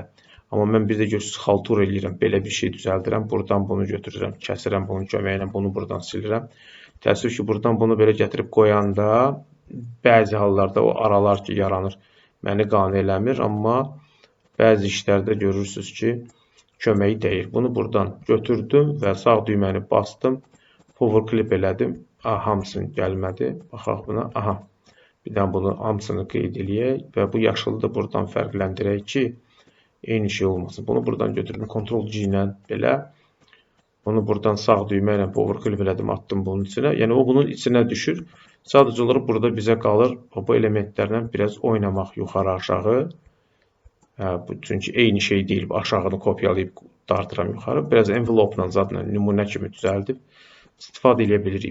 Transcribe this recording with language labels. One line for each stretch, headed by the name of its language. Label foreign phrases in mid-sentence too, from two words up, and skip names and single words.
Azerbaijani: Amma mən bir də görürsünüz, xaltura eləyirəm, belə bir şey düzəldirəm, buradan bunu götürürəm, kəsirəm bunun köməyi ilə, bunu buradan silirəm. Təəssüf ki, buradan bunu belə gətirib qoyanda bəzi hallarda o aralar ki, yaranır, məni qane eləmir, amma bəzi işlərdə görürsünüz ki, köməyi dəyir. Bunu buradan götürdüm və sağ düyməni bastım,
English: power clip
Azerbaijani: elədim. Hamısını gəlmədi. Baxaq buna. Aha. Bir də bunu hamısını qeyd eləyək və bu yaşılı da buradan fərqləndirək ki, eyni şey olmasın. Bunu buradan götürdüm, Ctrl-G ilə belə. Bunu buradan sağ düymə ilə
English: power clip
Azerbaijani: elədim, attım bunun içinə. Yəni o bunun içinə düşür. Sadəcə olaraq burada bizə qalır bu elementlərlə biraz oynamaq yuxarı aşağı. Çünki eyni şey deyil. Aşağını kopyalayıb dartıram yuxarı. Biraz envelope-la zadla nümunə kimi düzəldib istifadə edə bilirik.